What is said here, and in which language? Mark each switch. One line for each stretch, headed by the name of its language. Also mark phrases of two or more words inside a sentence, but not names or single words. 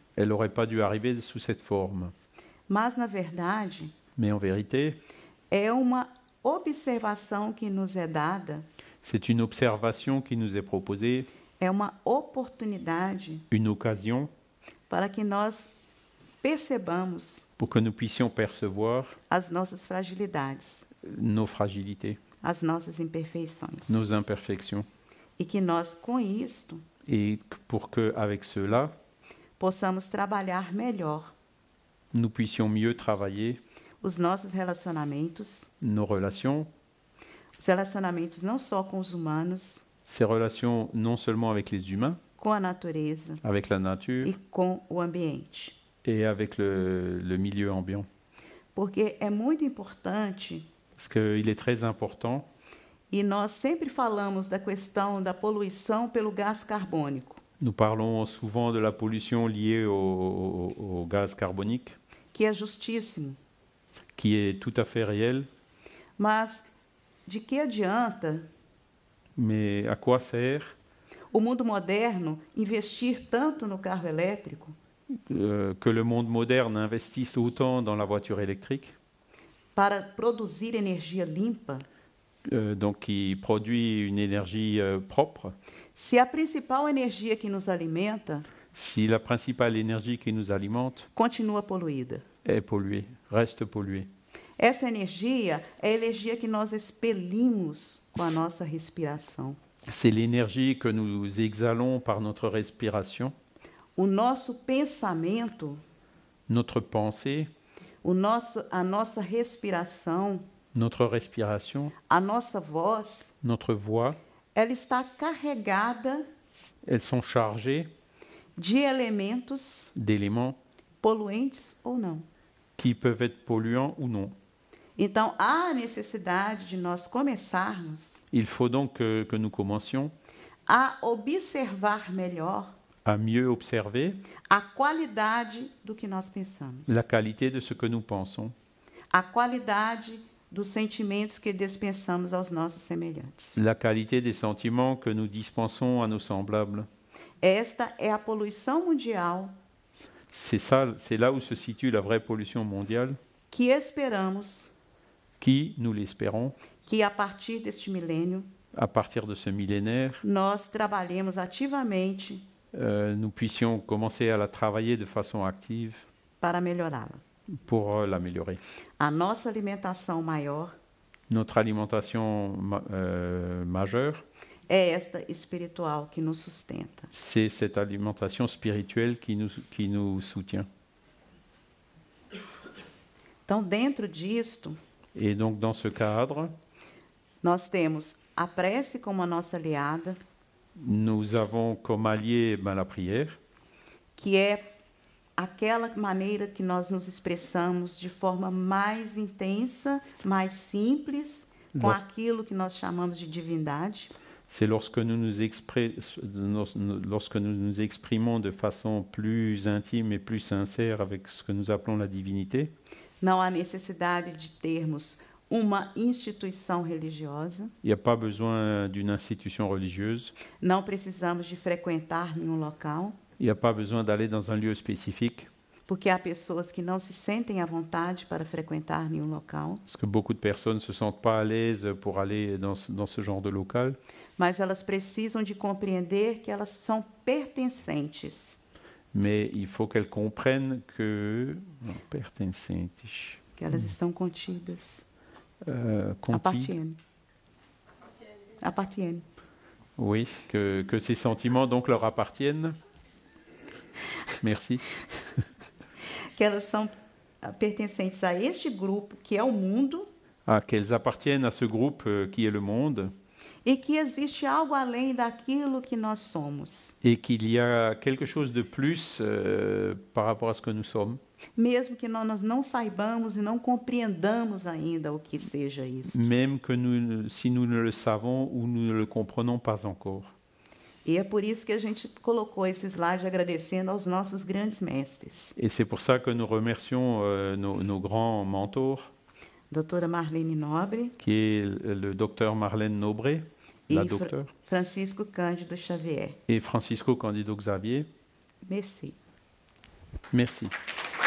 French: elle n'aurait pas dû arriver sous cette forme.
Portuguese: Mas, na verdade,
French: Mais en vérité,
Portuguese: é uma observação que nos é dada,
French: c'est une observation qui nous est proposée,
Portuguese: é uma oportunidade
French: une occasion
Portuguese: para que nós percebamos
French: pour que nous puissions percevoir
Portuguese: as nossas fragilidades,
French: nos fragilités,
Portuguese: as nossas imperfeições.
French: nos imperfections.
Portuguese: E que nós, com isto,
French: Et pour qu'avec cela,
Portuguese: possamos trabalhar melhor
French: nous puissions mieux travailler
Portuguese: os nossos relacionamentos,
French: nos relations,
Portuguese: os relacionamentos não só com os humanos,
French: ces relations non seulement avec les humains,
Portuguese: com a natureza
French: avec la nature
Portuguese: e com o ambiente.
French: et avec le milieu ambiant.
Portuguese: Porque é muito importante,
French: Parce qu'il est très important,
Portuguese: e nós sempre falamos da questão da poluição pelo gás carbônico,
French: nous parlons souvent de la pollution liée au gaz carbonique,
Portuguese: que é justíssimo.
French: qui est tout à fait réel,
Portuguese: Mas de que adianta
French: mais à quoi sert
Portuguese: o mundo moderno investir tanto no carro elétrico
French: que le monde moderne investisse autant dans la voiture électrique,
Portuguese: para produzir energia limpa,
French: donc qui produit une énergie propre,
Portuguese: se a principal energia que nos alimenta
French: si la principale énergie qui nous alimente
Portuguese: continua poluída?
French: est polluée, reste polluée.
Portuguese: Essa energia é a energia que nós expelimos com a nossa respiração.
French: C'est l'énergie que nous exhalons par notre respiration,
Portuguese: O nosso pensamento,
French: notre pensée,
Portuguese: a nossa respiração,
French: notre respiration,
Portuguese: a nossa voz,
French: notre voix,
Portuguese: ela está carregada
French: elles sont chargées
Portuguese: de elementos
French: d'éléments
Portuguese: poluentes ou não.
French: qui peuvent être polluants ou non.
Portuguese: Então, há a necessidade de nós começarmos
French: Il faut donc que nous commencions
Portuguese: a observar melhor
French: à mieux observer
Portuguese: a qualidade do que nós pensamos,
French: la qualité de ce que nous pensons,
Portuguese: a qualidade dos sentimentos que dispensamos aos nossos semelhantes.
French: la qualité des sentiments que nous dispensons à nos semblables.
Portuguese: Esta é a poluição mundial
French: C'est ça, c'est là où se situe la vraie pollution mondiale,
Portuguese: que esperamos
French: qui, nous l'espérons,
Portuguese: que a partir deste milênio
French: à partir de ce millénaire,
Portuguese: nós trabalhemos ativamente
French: nous puissions commencer à la travailler de façon active
Portuguese: para melhorá-la.
French: pour l'améliorer.
Portuguese: A nossa alimentação maior
French: Notre alimentation majeure,
Portuguese: é esta espiritual que nos sustenta.
French: c'est cette alimentation spirituelle qui nous soutient.
Portuguese: Então, dentro disto,
French: Et donc, dans ce cadre,
Portuguese: nós temos a prece como a nossa aliada,
French: nous avons comme allié la prière,
Portuguese: que é aquela maneira que nós nos expressamos de forma mais intensa, mais simples, com aquilo que nós chamamos de divindade.
French: C'est lorsque nous nous exprimons de façon plus intime et plus sincère avec ce que nous appelons la divinité.
Portuguese: Não há necessidade de termos uma instituição religiosa.
French: Il n'y a pas besoin d'une institution religieuse.
Portuguese: Não precisamos de frequentar nenhum local.
French: Il n'y a pas besoin d'aller dans un lieu spécifique.
Portuguese: Porque há pessoas que não se sentem à vontade para frequentar nenhum local.
French: Parce que beaucoup de personnes ne se sentent pas à l'aise pour aller dans ce genre de local.
Portuguese: Mas elas precisam de compreender que elas são pertencentes.
French: Mais il faut qu'elles comprennent que...
Portuguese: pertencentes. Que elas estão contidas.
French: Appartiennent. Appartiennent. Oui, que ces sentiments donc leur appartiennent. Merci.
Portuguese: Que elas são pertencentes a este grupo que é o mundo.
French: Qu'elles appartiennent à ce groupe qui est le monde.
Portuguese: E que existe algo além daquilo que nós somos.
French: Et qu'il y a quelque chose de plus par rapport à ce que nous sommes.
Portuguese: Mesmo que nós não saibamos e não compreendamos ainda o que seja isso.
French: Même que si nous ne le savons ou nous ne le comprenons pas encore.
Portuguese: E é por isso que a gente colocou esse slide agradecendo aos nossos grandes mestres.
French: Et c'est pour ça que nous remercions nos grands mentors.
Portuguese: Doutora Marlene Nobre.
French: Qui est le docteur Marlène Nobré, la docteure. Francisco Cândido Xavier. Et Francisco Cândido Xavier. Merci. Merci.